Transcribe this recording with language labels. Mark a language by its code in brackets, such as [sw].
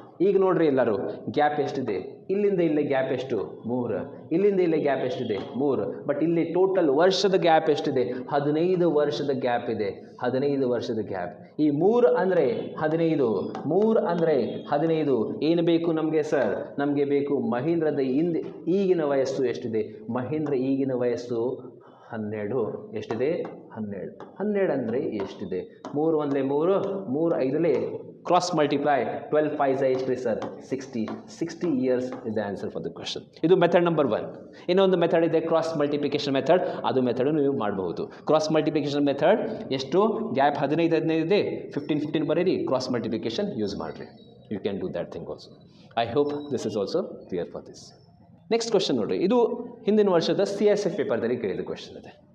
[kn] ಈಗ ನೋಡ್ರಿ ಎಲ್ಲರೂ ಗ್ಯಾಪ್ ಎಷ್ಟಿದೆ ಇಲ್ಲಿಂದ ಇಲ್ಲೇ ಗ್ಯಾಪ್ ಎಷ್ಟು 3 ಇಲ್ಲಿಂದ ಇಲ್ಲೇ ಗ್ಯಾಪ್ ಎಷ್ಟಿದೆ 3 ಬಟ್ ಇಲ್ಲಿ ಟೋಟಲ್ ವರ್ಷದ ಗ್ಯಾಪ್ ಎಷ್ಟಿದೆ 15 ವರ್ಷದ ಗ್ಯಾಪ್ ಇದೆ 15 ವರ್ಷದ ಗ್ಯಾಪ್ ಈ 3 ಅಂದರೆ 15 ಏನು ಬೇಕು ನಮಗೆ ಸರ್ ನಮಗೆ ಬೇಕು ಮಹೀಂದ್ರದ ಈಗಿನ ವಯಸ್ಸು ಎಷ್ಟಿದೆ ಮಹೀಂದ್ರ ಈಗಿನ ವಯಸ್ಸು 12 ಎಷ್ಟಿದೆ 12 ಅಂದರೆ ಎಷ್ಟಿದೆ 3 1 3 3 5 [en] Cross multiply 12 5 [kn] ಎಷ್ಟು sir [en] 60 years is the answer for the question. [kn] ಇದು ಮೆಥಡ್ ನಂಬರ್ 1. ಇನ್ನೊಂದು ಮೆಥಡ್ ಇದೆ ಕ್ರಾಸ್ ಮಲ್ಟಿಪ್ಲಿಕೇಶನ್ ಮೆಥಡ್. ಅದು ಮೆಥಡ್ ನೀವು ಮಾಡಬಹುದು. ಕ್ರಾಸ್ ಮಲ್ಟಿಪ್ಲಿಕೇಶನ್ ಮೆಥಡ್ ಎಷ್ಟು ಗ್ಯಾಪ್ 15 ಇದೆ, 15 ಬರೀರಿ, ಕ್ರಾಸ್ ಮಲ್ಟಿಪ್ಲಿಕೇಶನ್ ಯೂಸ್ ಮಾಡಿರಿ. [en] You can do that thing also. I hope this is also clear for this. Next question [kn] ನೋಡಿರಿ, ಇದು ಹಿಂದಿನ ವರ್ಷದ CSF ಪೇಪರ್ದಲ್ಲಿ ಕೇಳಿದ ಕ್ವಶನ್ ಇದೆ.